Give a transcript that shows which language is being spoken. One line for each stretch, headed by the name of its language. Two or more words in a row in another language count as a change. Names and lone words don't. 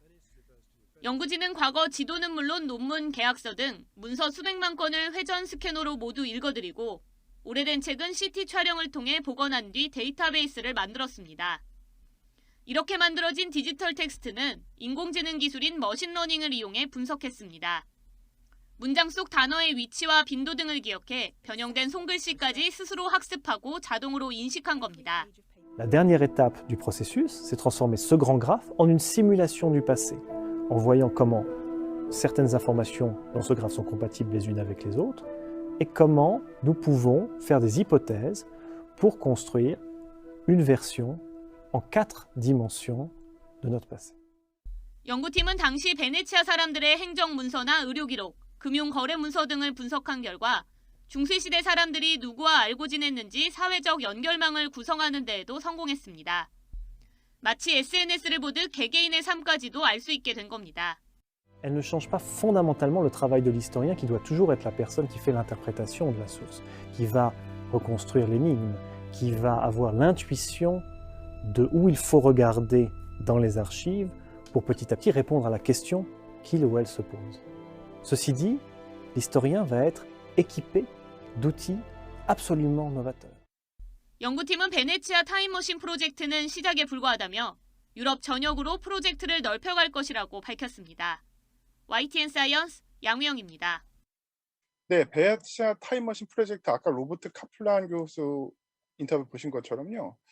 Korean: 연구진은 과거 지도는 물론 논문, 계약서 등 문서 수백만 건을 회전 스캐너로 모두 읽어드리고 오래된 책은 CT 촬영을 통해 복원한 뒤 데이터베이스를 만들었습니다. 이렇게 만들어진 디지털 텍스트는 인공지능 기술인 머신러닝을 이용해 분석했습니다. 문장 속 단어의 위치와 빈도 등을 기억해 변형된 손글씨까지 스스로 학습하고 자동으로 인식한 겁니다.
French: La dernière étape du processus, c'est transformer ce grand graphe en une simulation du passé, en voyant comment certaines informations dans ce graphe sont compatibles les unes avec les autres, et comment nous pouvons faire des hypothèses pour construire une version en 4 dimensions de notre passé.
Korean: 연구팀은 당시 베네치아 사람들의 행정 문서나 의료 기록, 금융 거래 문서 등을 분석한 결과 중세시대 사람들이 누구와 알고 지냈는지 사회적 연결망을 구성하는 데에도 성공했습니다. 마치 SNS를 보듯 개개인의 삶까지도 알 수 있게 된 겁니다.
French: Elle ne change pas fondamentalement le travail de l'historien qui doit toujours être la personne qui fait l'interprétation de la source, qui va reconstruire l'énigme, qui va avoir l'intuition de où il faut regarder dans les archives pour petit à petit répondre à la question qu'il ou elle se pose. Ceci dit, l'historien va être équipé d'outils absolument novateurs.
Korean: 연구팀은 베네치아 타임머신 프로젝트는 시작에 불과하다며 유럽 전역으로 프로젝트를 넓혀갈 것이라고 밝혔습니다. YTN 사이언스 양우영입니다. 네, 베네치아 타임머신 프로젝트 아까 로버트 카플란 교수 인터뷰 보신 것처럼요.